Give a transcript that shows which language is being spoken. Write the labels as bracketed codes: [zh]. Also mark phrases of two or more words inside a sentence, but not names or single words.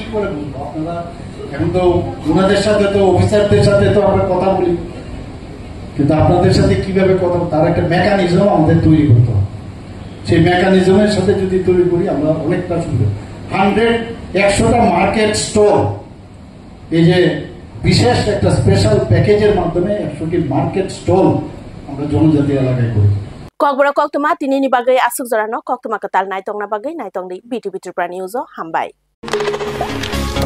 [bn] করে বুঝবো আপনারা এখন তো ওনাদের সাথে তো অফিসারদের সাথে তো আমরা কথা বলি কিন্তু আপনাদের সাথে কিভাবে কথা তার একটা মেকানিজম আমাদের তৈরি করতে হবে সেই মেকানিজমের সাথে যদি তৈরি করি আমরা অনেকটা সুবিধা 100টা মার্কেট স্টোর এই যে বিশেষ একটা স্পেশাল প্যাকেজের মাধ্যমে 100টি মার্কেট স্টল আমরা জনজাতি এলাকায় করি [trk] ককবরা কক্তমা তিনিনি बागै आसुक जरानो कक्तमा कताल नायतंगना बागै नायतंगनि बिटिभि त्रिपुरा निউজ हामबाय